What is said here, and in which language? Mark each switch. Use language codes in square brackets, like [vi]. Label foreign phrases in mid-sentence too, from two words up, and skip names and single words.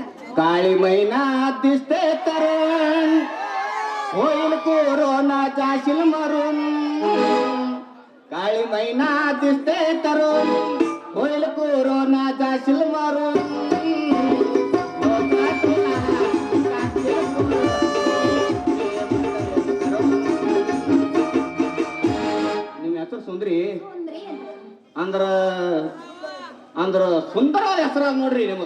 [mr] काळी मैना दिसते तरुण होईल कोरोना जाशील मरून. काळी मैना दिसते तरुण होईल कोरोना जाशील मरून. [kn] ನಿಮ್ಮ ಹೆಸರು ಸುಂದ್ರಿ ಸುಂದ್ರಿ ಅಂತ. ಅಂದ್ರ ಅಂದ್ರ ಸುಂದರವಾದ ಹೆಸರ ನೋಡ್ರಿ ನಿಮ್ಮದು.